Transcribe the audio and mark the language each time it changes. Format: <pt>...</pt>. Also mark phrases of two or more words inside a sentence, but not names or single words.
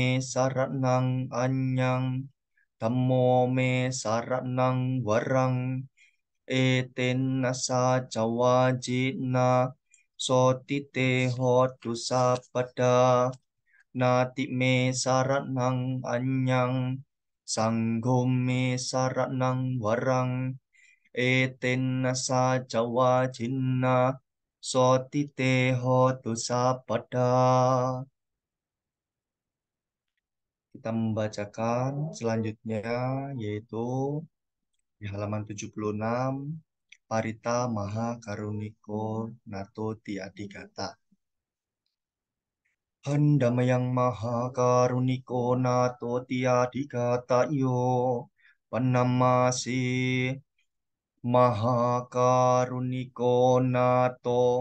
<pi>saratnang anyang dhammo me saratnang warang eten nasa cawajena sotite hotu sabada nati me saratnang anyang sangho me saratnang warang eten nasa cawajena sotite hotu sabada.</pi> <id>Kita membacakan selanjutnya yaitu di halaman 76 Parita Maha Karuniko Nato Tiadigata.</id> <pi>Handamayang Maha Karuniko Nato Tiadigata yo panamasi Maha Karuniko Nato</pi>